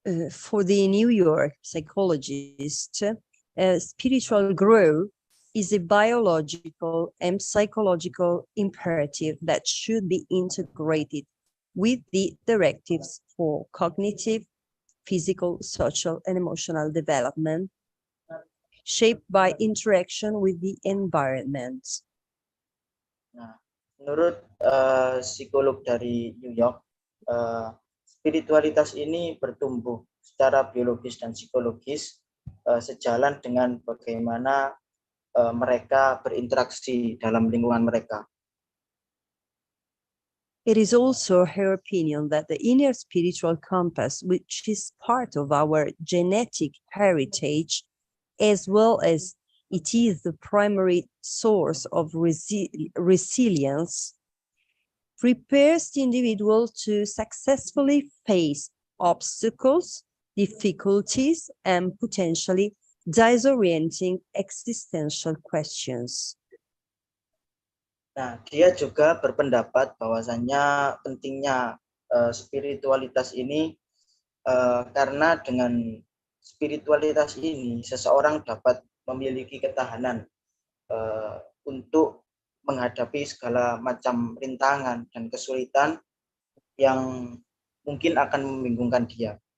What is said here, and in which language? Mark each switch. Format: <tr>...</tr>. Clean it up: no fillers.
<en>For the New York psychologist, spiritual growth is a biological and psychological imperative that should be integrated with the directives for cognitive, physical, social, and emotional development, shaped by interaction with the environment.</en> <id>Nah, menurut psikolog dari New York, spiritualitas ini bertumbuh secara biologis dan psikologis sejalan dengan bagaimana mereka berinteraksi dalam lingkungan mereka.</id> <en>It is also her opinion that the inner spiritual compass, which is part of our genetic heritage, as well as it is the primary source of resilience, prepares the individual to successfully face obstacles, difficulties, and potentially disorienting existential questions.</en> <id>Nah, dia juga berpendapat bahwasannya pentingnya spiritualitas ini karena dengan spiritualitas ini seseorang dapat memiliki ketahanan untuk menghadapi segala macam rintangan dan kesulitan yang mungkin akan membingungkan dia.</id>